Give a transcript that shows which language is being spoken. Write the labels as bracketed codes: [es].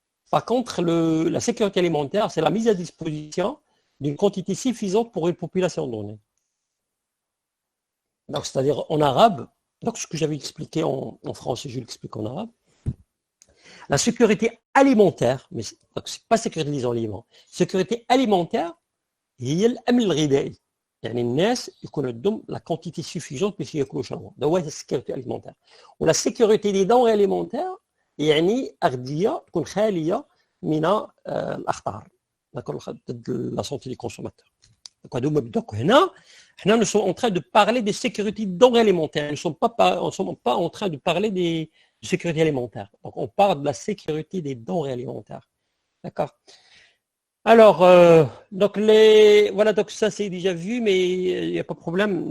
[fr] Par contre, la sécurité alimentaire, c'est la mise à disposition d'une quantité suffisante pour une population donnée. Donc, c'est-à-dire en arabe, donc ce que j'avais expliqué en français, je l'explique en arabe. La sécurité alimentaire, mais ce n'est pas sécurité des aliments, sécurité alimentaire, [ar] هي الأمن الغذائي. يعني الناس يكون عندهم [fr] la quantité suffisante [ar] باش ياكلوا يشربوا. ده هو السيكوريتي alimentaire. ولا [fr] sécurité des denrées alimentaires [ar] يعني أغذية تكون خالية من الأخطار. ضد [fr] la santé des consommateurs. Donc [ar] هنا احنا [fr] nous sommes en train de parler de sécurité des denrées alimentaires. Nous ne sommes pas en train de parler de sécurité alimentaire. Donc on parle de la sécurité des denrées alimentaires. D'accord? Alors, donc voilà, donc ça c'est déjà vu, mais il n'y a pas de problème.